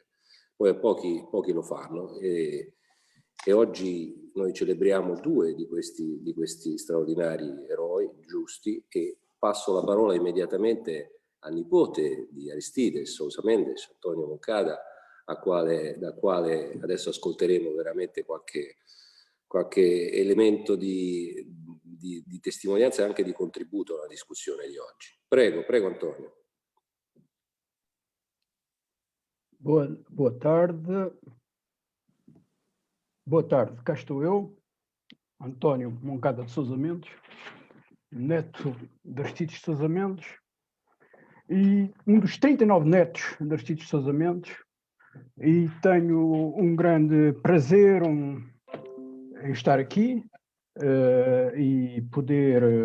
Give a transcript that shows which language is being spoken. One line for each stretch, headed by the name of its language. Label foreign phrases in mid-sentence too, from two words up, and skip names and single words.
Italian: Poi pochi lo fanno, e oggi noi celebriamo 2 di questi straordinari eroi giusti, e passo la parola immediatamente al nipote di Aristide, Sousa Mendes, Antonio Moncada, da quale adesso ascolteremo veramente qualche elemento di di testimonianza e anche di contributo alla discussione di oggi. Prego, prego Antonio.
Portuguese: Boa tarde. Boa tarde, cá estou eu, António Moncada de Sousa Mendes, neto de Aristides Sousa Mendes, e um dos 39 netos de Aristides Sousa Mendes, e tenho um grande prazer em estar aqui e poder